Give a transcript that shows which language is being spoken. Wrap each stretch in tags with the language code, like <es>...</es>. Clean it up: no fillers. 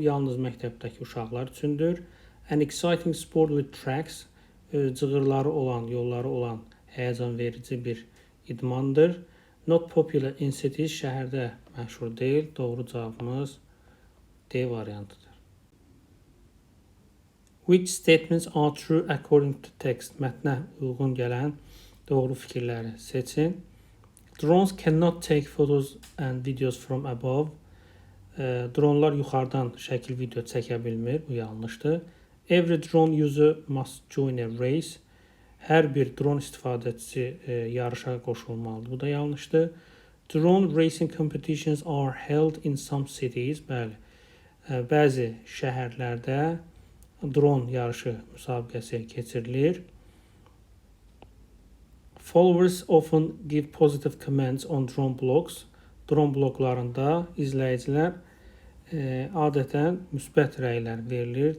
<az>Yalnız məktəbdəki uşaqlar üçündür.</az> <en>An exciting sport with tracks.</en> <az>Cığırları olan, yolları olan həyəcan verici bir idmandır.</az> <en>Not popular in cities.</en> <az>Şəhərdə məşhur deyil. Doğru cavabımız D variantıdır.</az> <en>Which statements are true according to text?</en> <az>Mətnə uyğun gələn doğru fikirləri seçin.</az> <en>Drones cannot take photos and videos from above.</en> <az>Dronlar yuxarıdan şəkil, video çəkə bilmir. Bu yanlışdır.</az> <en>Every drone user must join a race.</en> <az>Hər bir drone istifadəçisi yarışa qoşulmalıdır. Bu da yanlışdır.</az> <en>Drone racing competitions are held in some cities.</en> <az>Bəli. Bəzi şəhərlərdə dron yarışı müsabiqəsi keçirilir.</az> <en>Followers often give positive comments on drone blogs.</en> <az>Drone bloglarında izləyicilər adətən müsbət rəylər verilir.</az>